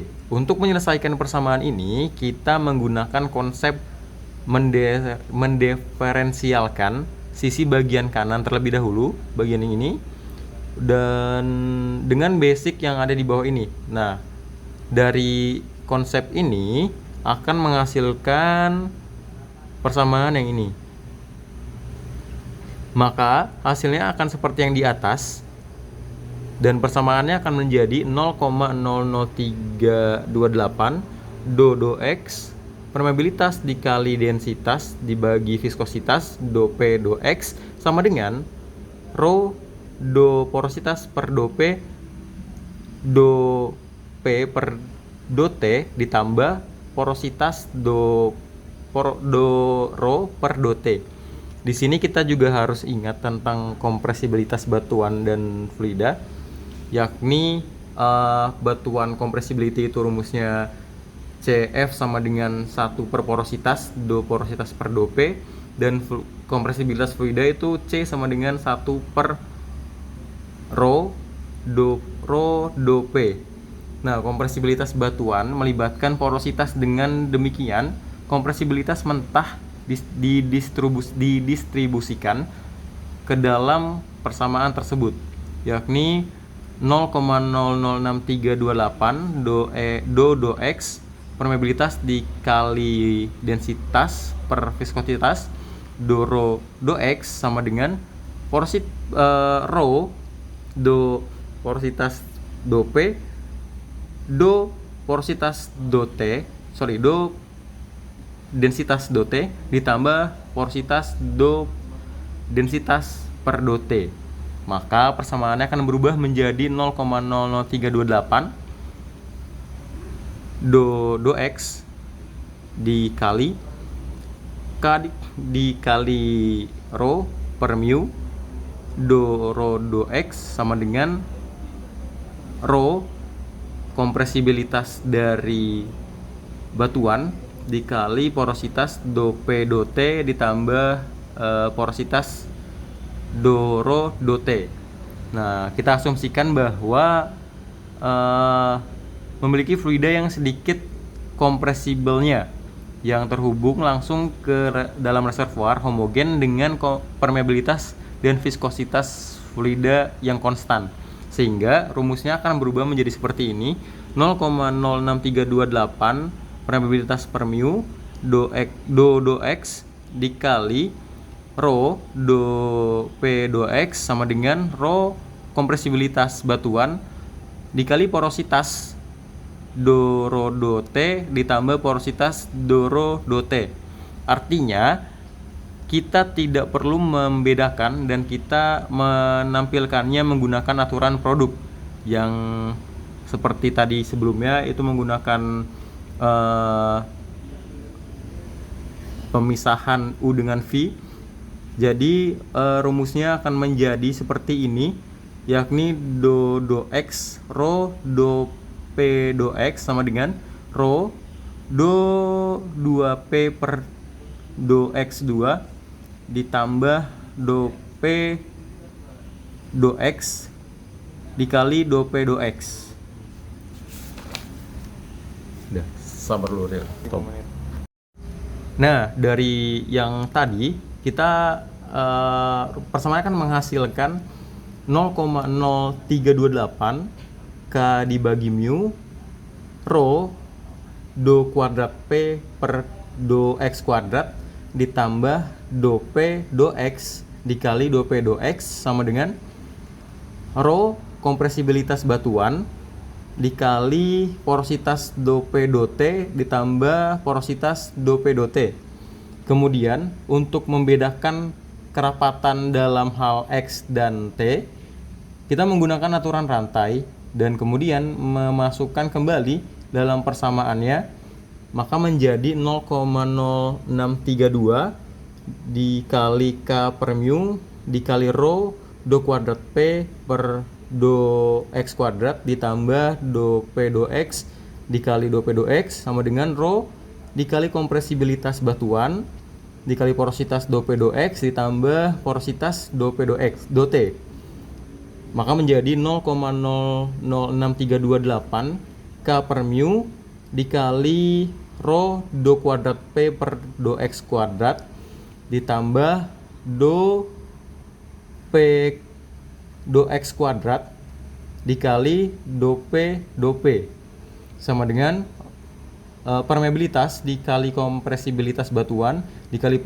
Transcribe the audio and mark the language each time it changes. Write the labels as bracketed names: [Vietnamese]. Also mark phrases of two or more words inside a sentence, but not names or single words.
[Indonesian] Untuk menyelesaikan persamaan ini, kita menggunakan konsep mendiferensialkan sisi bagian kanan terlebih dahulu, bagian yang ini, dan dengan basic yang ada di bawah ini. Nah, dari konsep ini akan menghasilkan persamaan yang ini. Maka hasilnya akan seperti yang di atas, dan persamaannya akan menjadi 0,00328 do X permeabilitas dikali densitas dibagi viskositas do P do X sama dengan rho do porositas per do P per do T ditambah porositas do rho per do T. Di sini kita juga harus ingat tentang kompresibilitas batuan dan fluida, yakni batuan compressibility itu rumusnya CF sama dengan 1 per porositas do porositas per do P, dan kompresibilitas fluida itu C sama dengan 1 per rho do P. Nah, kompresibilitas batuan melibatkan porositas, dengan demikian kompresibilitas mentah didistribusikan ke dalam persamaan tersebut, yakni 0,006328 do X permeabilitas dikali densitas per viskositas do X sama dengan rho do porositas do P do porositas do densitas do T ditambah porositas do densitas per do T. Maka persamaannya akan berubah menjadi 0,00328 do X dikali rho per mu do X sama dengan rho kompresibilitas dari batuan dikali porositas do P do T ditambah porositas do rho do T. Nah, kita asumsikan bahwa memiliki fluida yang sedikit kompresibelnya, yang terhubung langsung ke dalam reservoir homogen dengan permeabilitas dan viskositas fluida yang konstan, sehingga rumusnya akan berubah menjadi seperti ini: 0,06328 permeabilitas per mu do X dikali rho do P do X sama dengan rho kompresibilitas batuan dikali porositas do rho do T ditambah porositas do rho do T. Artinya kita tidak perlu membedakan dan kita menampilkannya menggunakan aturan produk yang seperti tadi sebelumnya, itu menggunakan pemisahan U dengan V. Jadi rumusnya akan menjadi seperti ini, yakni do X rho do P do X sama dengan rho do 2P per do X2 ditambah do P do X dikali do P do X. Udah, sabar dulu Ril. Nah, dari yang tadi kita persamaan akan menghasilkan 0,0328 K dibagi mu rho do kuadrat P per do X kuadrat ditambah do P do X dikali do P do X sama dengan rho kompresibilitas batuan dikali porositas do P do T ditambah porositas do P do T. Kemudian untuk membedakan kerapatan dalam hal X dan T, kita menggunakan aturan rantai dan kemudian memasukkan kembali dalam persamaannya, maka menjadi 0,0632 dikali K per mu dikali rho do kuadrat P per do X kuadrat ditambah do P do X dikali do P do X sama dengan rho dikali kompresibilitas batuan dikali porositas do P do X ditambah porositas do P do X do T. Maka menjadi 0,006328 K per mu dikali rho do kuadrat P per do X kuadrat ditambah do P do X kuadrat dikali do P sama dengan permeabilitas dikali kompresibilitas batuan dikali